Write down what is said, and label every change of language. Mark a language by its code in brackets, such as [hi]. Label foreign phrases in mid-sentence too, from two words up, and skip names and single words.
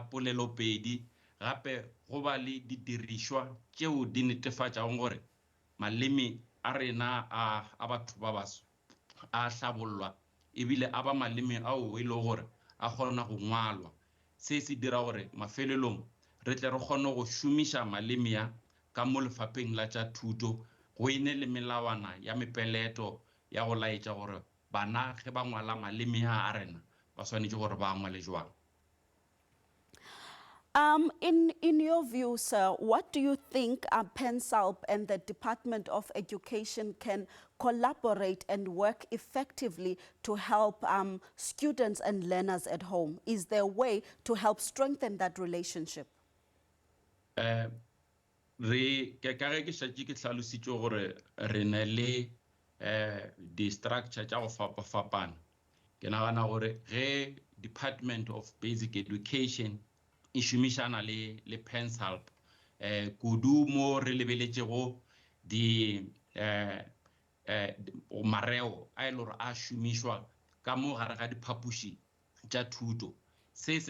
[nso] polelopedi gape go ba le didirišwa tšeo di netefatšago gore maleme a rena a batho ba baso a hlabollwa ebile a ba maleme ao e le gore a kgona go ngwalwa se se dira gore mafelelong re tle re kgone go šomiša maleme ya ka mo lefapheng la tša thuto go ene le melawana ya mepeleto ya go laetša gore bana ge ba ngwala maleme a rena ba swanetše gore ba ngwale jwang. [en] In your view, sir, what do you think PenSALB and the Department of Education can collaborate and work effectively to help students and learners at home? Is there a way to help strengthen that relationship? [nso] Re ke šatše ke hlalositše gore re ne le di-structure tša go fapafapana ke nagana gore ge Department of Basic Education e šomišana le PenSALB kudu mo re lebeletšego mareo a e le gore a šomišwa ka mo gare ga diphapoši tša thuto se se